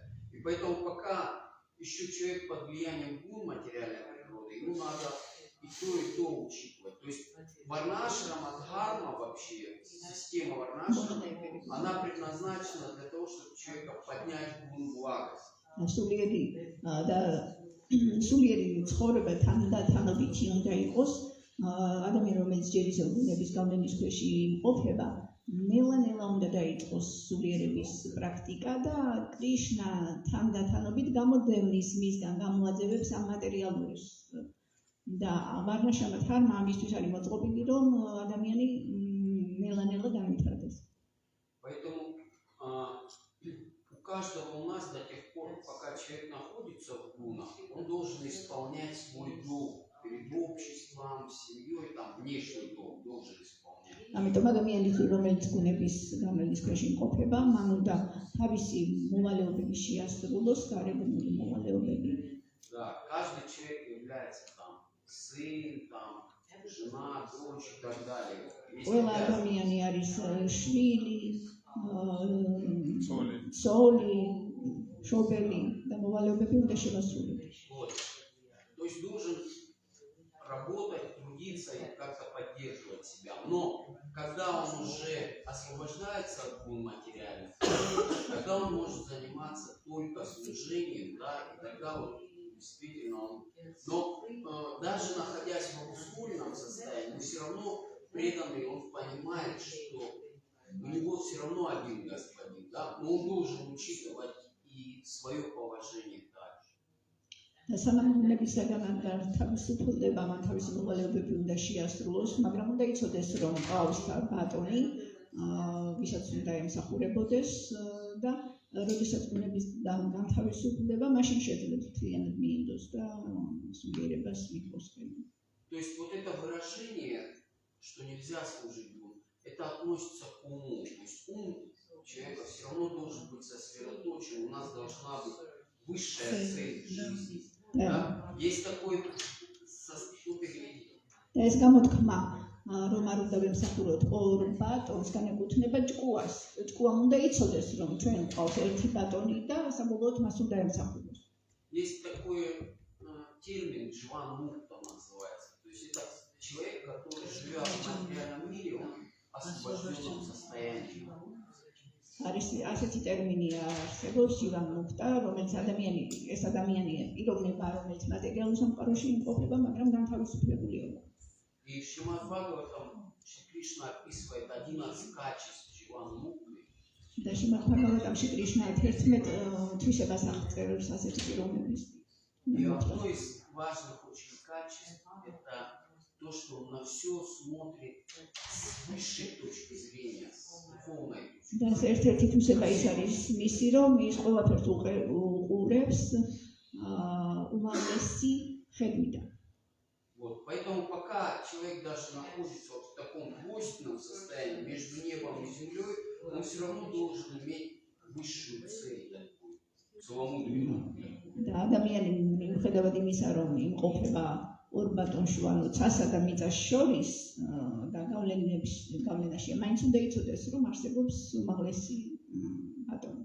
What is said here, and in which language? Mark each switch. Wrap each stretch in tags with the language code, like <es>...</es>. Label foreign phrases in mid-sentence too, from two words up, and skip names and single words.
<ru>И поэтому пока еще человек под влиянием гун материальной природы, ему надо и то учитывать. То есть варнашрама, дхарма вообще, система варнашрама, она предназначена для того, чтобы человека поднять гун благость.</ru> <ka>სულიერი ცხოვრება თან და თანობითი უნდა იყოს. ადამიანი რომელიც ჯერ ისევ გუნების გავლენის ქვეშ იმყოფება, ნელა-ნელა უნდა დაიწყოს სულიერების პრაქტიკა და კრიშნა თან და თანობით გამოდევნის მისგან გამოაძევებს ამ მატერიალურს. და ვარნაშრამა დჰარმა ამისთვის არის მოწყობილი, რომ ადამიანი ნელა-ნელა განვითარდეს.</ka> <ru>Поэтому у каждого у нас до тех пор, пока человек находится в гунах, он должен исполнять свой долг перед обществом, семьей, там внешний долг должен исполнять.</ru> <ka>ამიტომ ადამიანის რომელიც გუნების გავლენის ქვეშ იმყოფება, მან უნდა თავისი მოვალეობები შეასრულოს, გარეგნული მოვალეობები.</ka> <ru>Да, каждый человек является там сын, там жена, дочь и так далее.</ru> <ka>ყველა ადამიანი არის შვილი, ცოლი, შობელი და მოვალეობები უნდა შევასრულოს.</ka> <ru>Вот. То есть должен работать, трудиться и как-то поддерживать себя. Но когда он уже освобождается от гун материальных, тогда он может заниматься только служением, да, и тогда вот действительно он... Но даже находясь в обусловленном состоянии, но все равно преданный, он понимает, что у него все равно один господин, да, но он должен учитывать и свое положение также.</ru> <ka>სამართლებისაგან თავისუფლდება, მან თავისი მოვალეობები უნდა შეასრულოს, მაგრამ უნდა იცოდეს, რომ ყავს ბატონი, ვისაც უნდა ემსახურებოდეს და როდესაც გუნების განთავისუფლდება, მაშინ შეძლებს მთლიანად მიენდოს და სულიერებას მიიღოს ხელი.</ka> <ru>То есть вот это выражение, что нельзя служить гун, это относится к уму. То есть ум человека все равно должен быть сосредоточен, у нас должна быть высшая цель жизни. Да? Есть такой</ru> <ka>და ეს გამოთქმა, რომ არ უნდა ვემსახუროთ ორ ბატონს, განეკუთვნება ჭკუას. ჭკუამ უნდა იცოდეს, რომ ჩვენ გვყავს ერთი ბატონი და საბოლოოდ მას უნდა ემსახუროს.</ka> <ru>Есть такой термин джван мукта называется. То есть это человек, который живет в материальном мире, он в освобожденном состоянии.</ru> <ka>არის ასეთი ტერმინია არსებობს ჯივან მუქტა, რომელიც ეს ადამიანია პიროვნება, რომელიც მატერიალურ სამყაროში იმყოფება, მაგრამ განთავისუფლებულია.</ka> <ru>И в Шримад Бхагаватам Шри Кришна описывает 11 качеств дживан мукты.</ru> <ka>და შრიმად ბჰაგავატამში კრიშნა 11 თვისებას აღწერს ასეთი პიროვნების.</ka> <ru>И одно из важных очень качеств это то, что он на все смотрит с высшей точки зрения, с духовной точки зрения.</ru> <ka>და ერთ-ერთი თვისება ის არის მისი, რომ ის ყველაფერს უყურებს უმაღლესი ხედვიდან.</ka> <ru>Вот, поэтому пока человек даже находится вот в таком двойственном состоянии между небом и землей, он все равно должен иметь высшую цель такую, целомудренную.</ru> <ka>და ადამიანი მიუხედავად იმისა, რომ იმყოფება ორ ბატონში, ანუ ცასა და მიწას შორის და გავლენაში, მაინც უნდა იცოდეს, რომ არსებობს უმაღლესი ბატონი.</ka>